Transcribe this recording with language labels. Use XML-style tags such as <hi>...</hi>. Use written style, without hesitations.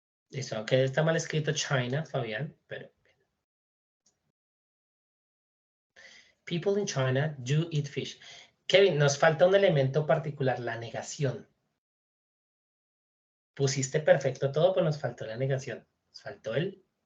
<es>Listo, aunque está mal escrito China, Fabián, pero...</es> <en>People in China do eat fish.</en> <es>Kevin, nos falta un elemento particular, la negación. Pusiste perfecto todo, pero nos faltó la negación. Nos faltó el.</es>